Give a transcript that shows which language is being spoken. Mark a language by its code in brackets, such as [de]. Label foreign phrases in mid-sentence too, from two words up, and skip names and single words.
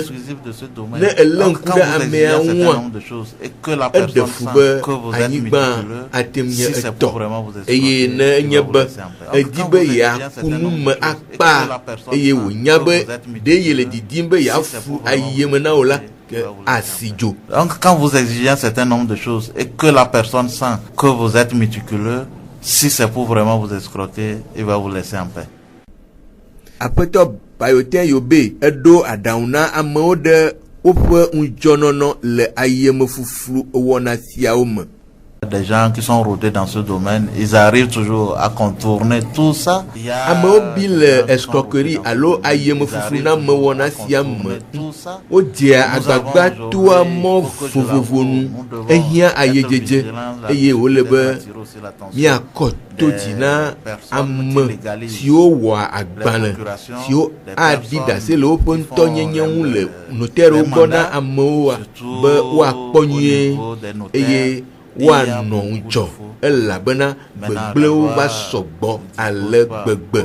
[ee] Ne elé ŋku ɖe amea ŋua, eɖe fu be anyigba ate nye etɔ, eye ne enye be edi be yeaku nu me akpa, eye wònya be ɖe ye le didim be yeafu ayeme na wo la, asi dzo. [fr] Donc quand vous exigez un certain nombre de choses et que la personne sent que vous êtes méticuleux, si c'est pour vraiment vous escroquer, il va vous laisser en paix. [ee] Aƒetɔ Bayotin Yobe eɖo aɖaŋu na amewo ɖe woƒe ŋudzɔnɔnɔ le ayemefuflu wɔna siawo me. [fr] Des gens qui sont rodés dans ce domaine, ils arrivent toujours à contourner tout ça. [ee] Amewo bi le escroquerie alo ayemefuflu na me wɔna sia me. Wodzea agbagba toa mɔ vovovo nu, ehiã ayedzedze, eye wole be miakɔ to dzi na ame siwo wɔa agbalẽ siwo aɖi ɖase le woƒe ŋutɔnyenye ŋu le notɛriwo gbɔ na amewoa be woakpɔ nyuie eye woanɔ ŋudzɔ, elabena gbegblẽwo va sɔgbɔ ale gbegbe.